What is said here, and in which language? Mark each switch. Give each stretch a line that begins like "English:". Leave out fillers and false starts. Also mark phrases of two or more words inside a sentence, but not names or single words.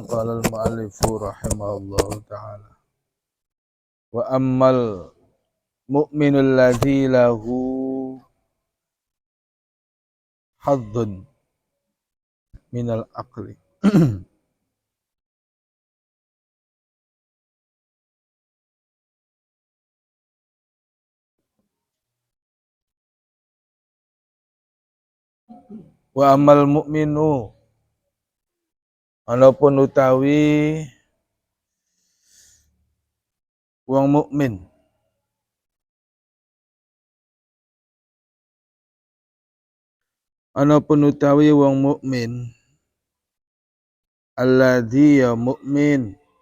Arabic: قال المؤلف رحمه الله تعالى. وأما المؤمن الذي له حظ من العقل. وأما المؤمن,
Javanese: anapun utawi wong mukmin, anapun utawi wong mukmin, alladzi ya mukmin,